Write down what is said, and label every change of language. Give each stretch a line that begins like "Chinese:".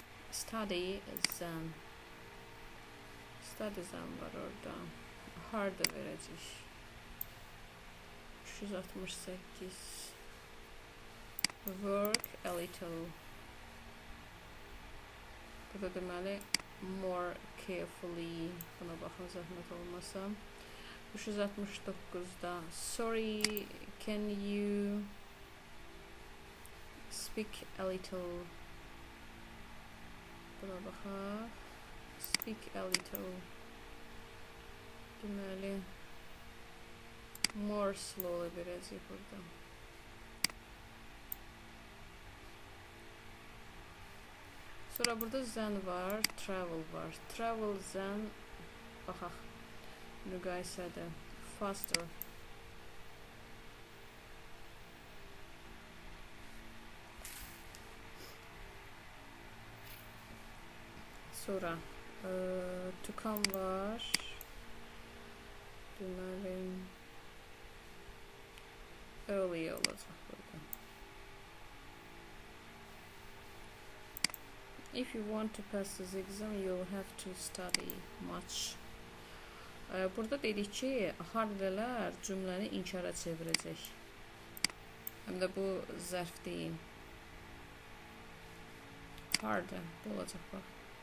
Azerbaijani: Study then var orada. Harda verəcək.
English: 368. Work a little.
Azerbaijani: Burada deməli
English: more carefully.
Azerbaijani: Buna baxın, zəhmət olmasa.
English: 369-da sorry, can you speak a little.
Azerbaijani: Buna baxaq.
English: Speak a little.
Azerbaijani: Deməli
English: more slowly
Azerbaijani: verəcək burada. Sonra burada then var, travel var. Travel then baxaq. Müqayisədə faster. Sonra to come var. Deməli early olacaq burada.
English: If you want to pass this exam, you'll have to study much.
Azerbaijani: Burada dedik ki, hardalar cümləni inkara çevirəcək. Həm də bu zərf deyil. Harda bu olacaq bax.